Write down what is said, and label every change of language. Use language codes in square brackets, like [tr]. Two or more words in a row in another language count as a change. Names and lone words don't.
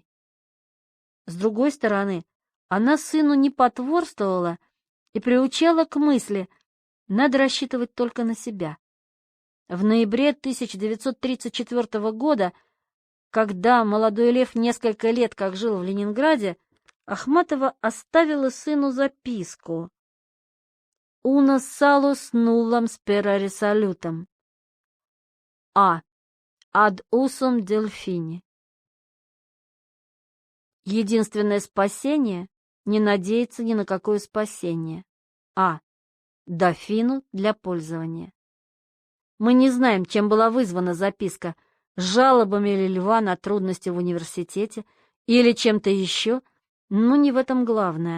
[ru] С другой стороны, она сыну не потворствовала и приучала к мысли, надо рассчитывать только на себя. В ноябре 1934 года, когда молодой Лев несколько лет как жил в Ленинграде, Ахматова оставила сыну записку [la] «Uno salus nullam sperare salutam. А. Ad usum Delphini». [ru] Единственное спасение — не надеяться ни на какое спасение. А. Дофину для пользования. Мы не знаем, чем была вызвана записка, жалобами ли Льва на трудности в университете или чем-то еще, но не в этом главное.